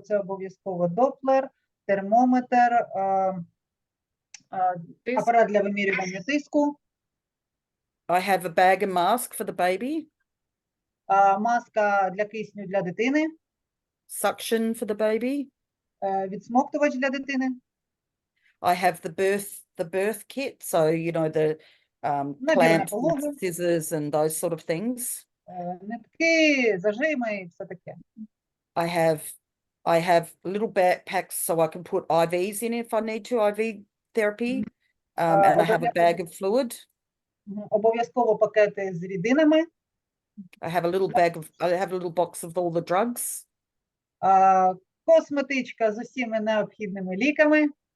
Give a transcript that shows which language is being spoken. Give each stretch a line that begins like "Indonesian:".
Ukrainian: Це обов'язково доплер, термометр, Тиск. апарат для вимірювання тиску,
English: I have a bag and mask for the baby.
Ukrainian: маска для кисню для дитини,
English: Suction for the baby.
Ukrainian: відсмоктувач для дитини,
English: I have the birth kit. So, you know, the
Ukrainian: Набір на
English: clamps,
Ukrainian: пологи.
English: and scissors and those sort of things.
Ukrainian: нитки, зажими і все таке.
English: I have little backpacks so I can put IVs in if I need to, IV therapy. And I have a bag of fluid.
Ukrainian: Обов'язково пакети з рідинами,
English: I have a little box of all the drugs.
Ukrainian: косметичка з усіма необхідними ліками.